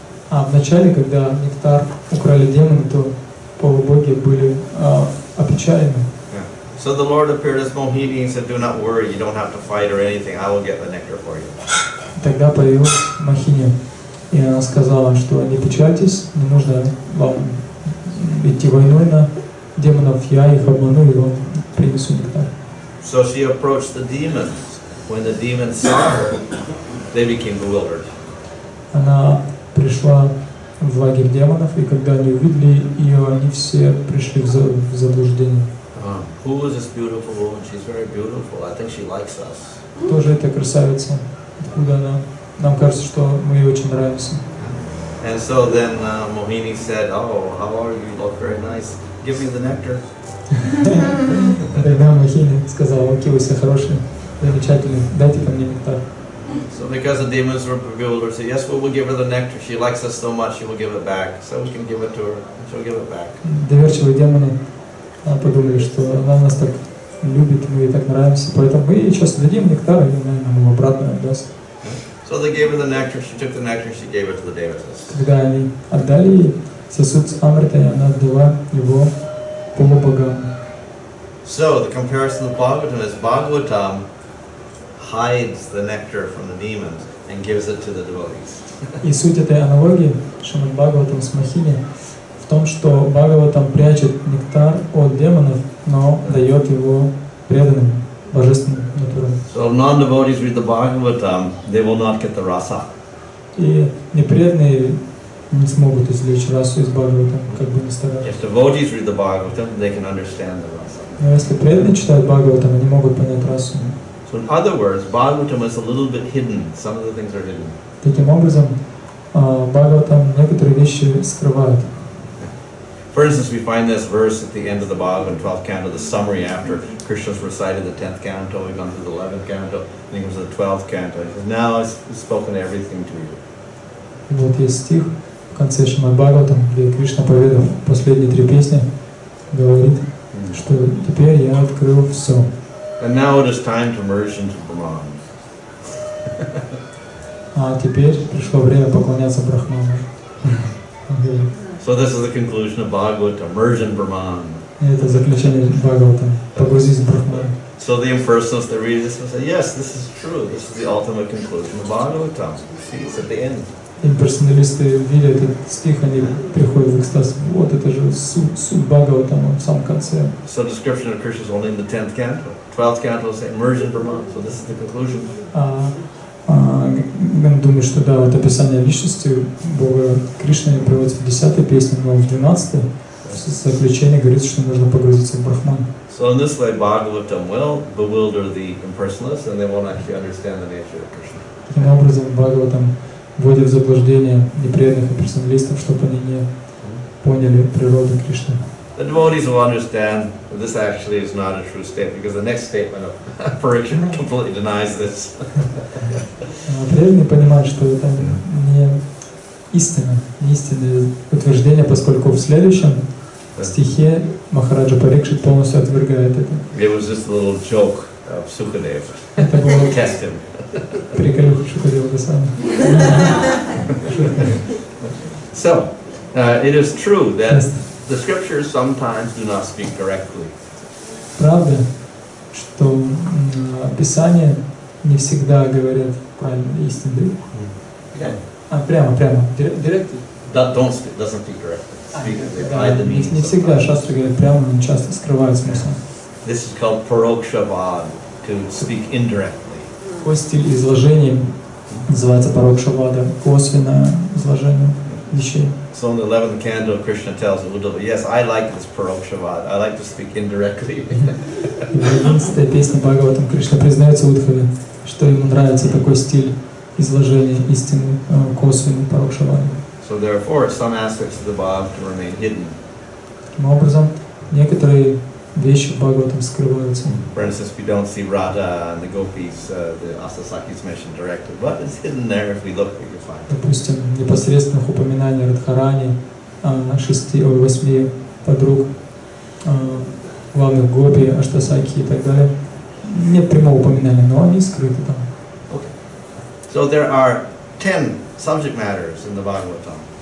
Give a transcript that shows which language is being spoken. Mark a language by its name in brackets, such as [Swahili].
[Russian] Вначале, когда нектар украли демоны, то полубоги были опечалены. [English] So the Lord appeared as Mohini and said, "Do not worry, you don't have to fight or anything. I will get the nectar for you." [Russian] Тогда появилась Мохини, и она сказала, что не печальтесь, не нужно вам идти войной на демонов, я их обману и вам принесу нектар. [English] So she approached the demons. When the demons saw her, they became bewildered. [Russian] Она пришла в лагерь демонов, и когда они увидели ее, они все пришли в заблуждение. [English] Who is this beautiful woman? She's very beautiful. I think she likes us. [Russian] Кто же эта красавица? Откуда она? Нам кажется, что мы ей очень нравимся. [English] And so then Mohini said, "Oh, how are you? You look very nice. Give me the nectar." [Russian] Тогда Мохини сказала: окей, вы все хорошие, замечательные, дайте ко мне нектар. [English] So because the demons were bewildered, said, "Yes, we will give her the nectar. She likes us so much, she will give it back. So we can give it to her. She'll give it back." [Russian] Доверчивые демоны подумали, что она нас так любит, мы ей так нравимся, поэтому мы ей сейчас дадим нектар, и она нам его обратно отдаст. [English] So they gave her the nectar. She took the nectar. She gave it to the Devatas. [Russian] Когда они отдали ей сосуд с амритой, она отдала его полубогам. [English] So the comparison of Bhagavatam is Bhagavatam hides the nectar from the demons and gives it to the devotees. [Russian] И суть этой аналогии Шримад Бхагаватам с Мохини в том, что Бхагаватам прячет нектар от демонов, но дает его преданным, божественным натурам. [English] So if non-devotees read the Bhagavatam, they will not get the rasa. [Russian] И непреданные не смогут извлечь расу из Бхагаватам, как бы ни старались. [English] If devotees read the Bhagavatam, they can understand the rasa. [Russian] Но если преданные читают Бхагаватам, они могут понять расу. [English] So in other words, Bhagavatam is a little bit hidden. Some of the things are hidden. [Russian] Таким образом, Бхагаватам некоторые вещи скрывает. [English] For instance, we find this verse at the end of the Bhagavatam, 12th canto, the summary after Krishna's recited the 10th canto, we've gone through the 11th canto, I think it was the 12th canto. He says, now I've spoken everything to you. [Russian] Вот есть стих в конце Шримад Бхагаватам, где Кришна, поведав последние 3 песни, говорит, что теперь я открыл все. [English] And now it is time to merge into Brahman. [Russian] А теперь пришло время поклоняться Брахману. [English] So this is the conclusion of Bhagavatam, merge in Brahman. [Russian] Это заключение Бхагаватам, погрузись в Брахману. [English] So the impersonalists that read this will say, yes, this is true. This is the ultimate conclusion of Bhagavatam. See, it's at the end. [Russian] Имперсоналисты, видя этот стих, они приходят в экстаз. Вот это же суть Бхагаватама в самом конце. [English] So description of Krishna is only in the 10th canto. 12th canto is merge in Brahman. So this is the conclusion. [Russian] Я думаю, что да, вот описание личности Бога Кришны приводится в 10-й песне, но в 12-й в заключении говорится, что нужно погрузиться в Брахман. [English] So in this way, Bhagavatam will bewilder the impersonalists, and they won't actually understand the nature of Krishna. [Russian] Таким образом, Бхагаватам вводит в заблуждение непреданных имперсоналистов, чтобы они не поняли природу Кришны. [English] The devotees will understand that this actually is not a true statement, because the next statement of Parikshit completely denies this. [Russian] Преданные понимают, что это не истина, не истинное утверждение, поскольку в следующем стихе Махараджа Парикшит полностью отвергает это. [English] It was just a little joke of Sukadeva. [Russian] Это было [English] Test him. [Russian] приколюха Шукадева Госвами. [English] So, it is true that the scriptures sometimes do not speak directly. [Russian] Правда, что Писание не всегда говорят правильно истину. Прямо. [English] Directly. Doesn't speak directly. They hide the meaning. [Russian] Не всегда шастры говорят прямо, но часто скрывают смысл. [English] This is called paroksha-vad, to speak indirectly. [Russian] Такой стиль изложения называется парокша-вада, косвенное изложение вещей. [English] So in the 11th canto, Krishna tells Uddhava, yes, I like this paroksha-vad. I like to speak indirectly. [Russian] В 11-й песне Бхагаватам Кришна признается Удхаве, что ему нравится такой стиль изложения истины, косвенный парокша-вада. [English] So therefore, some aspects of the Bhagavad to remain hidden. [Russian] Таким образом, некоторые вещи в Бхагаватам скрываются. [English] For instance, we don't see Radha and the gopis, the Astasakis mentioned directly, but it's hidden there. If we look, we can find it. [Russian] Допустим, непосредственных упоминаний Радхарани, 8 подруг, главных гопи, Аштасаки и так далее. Нет прямого упоминания, но они скрыты там. [English] Okay. So there are 10 subject matters in the Bhagavatam.